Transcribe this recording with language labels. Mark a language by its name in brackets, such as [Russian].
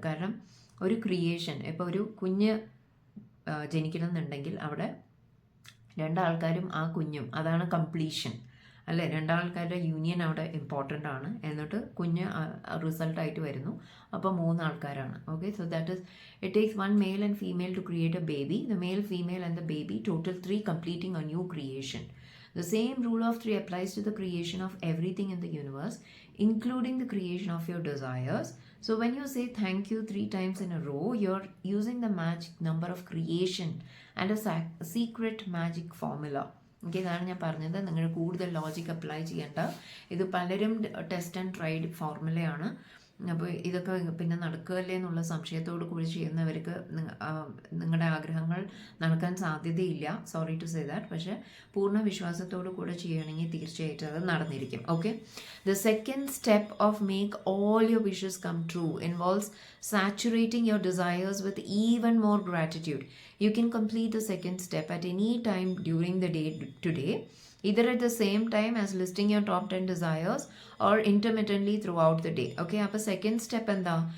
[Malayalam] കാരണം ഒരു ക്രിയേഷൻ, ഇപ്പോൾ ഒരു കുഞ്ഞ് ജനിക്കണം എന്നുണ്ടെങ്കിൽ അവിടെ 2 ആൾക്കാരും ആ കുഞ്ഞും, അതാണ് കംപ്ലീഷൻ അല്ലേ. 2 ആൾക്കാരുടെ യൂണിയൻ അവിടെ ഇമ്പോർട്ടൻ്റ് ആണ്. എന്നിട്ട് കുഞ്ഞ് റിസൾട്ടായിട്ട് വരുന്നു, അപ്പോൾ 3 ആൾക്കാരാണ്. [English] Okay, so that is it takes 1 male and female to create a baby. The male, female and the baby total 3 completing a new creation. The same rule of 3 applies to the creation of everything in the universe, including the creation of your desires. So when you say thank you 3 times in a row, you're using the magic number of creation and a secret magic formula. [Malayalam] Okay, ഇതാണ് ഞാൻ പറഞ്ഞത്. നിങ്ങൾ കൂടുതൽ logic apply ചെയ്യേണ്ട. ഇത് പലരും test and tried ഫോർമുലയാണ്. അപ്പോൾ ഇതൊക്കെ പിന്നെ നടക്കുകയല്ലേ എന്നുള്ള സംശയത്തോടു കൂടി ചെയ്യുന്നവർക്ക് നിങ്ങളുടെ ആഗ്രഹങ്ങൾ നടക്കാൻ സാധ്യതയില്ല. [English] Sorry to say that. [Malayalam] പക്ഷേ പൂർണ്ണ വിശ്വാസത്തോടു കൂടെ ചെയ്യണമെങ്കിൽ തീർച്ചയായിട്ടും അത് നടന്നിരിക്കും. [English] Okay, the second step of make all your wishes come true involves saturating your desires with even more gratitude. You can complete the second step at any time during the day today, either at the same time as listing your top 10 desires or intermittently throughout the day. [Malayalam] Okay, അപ്പോൾ second step എന്താ?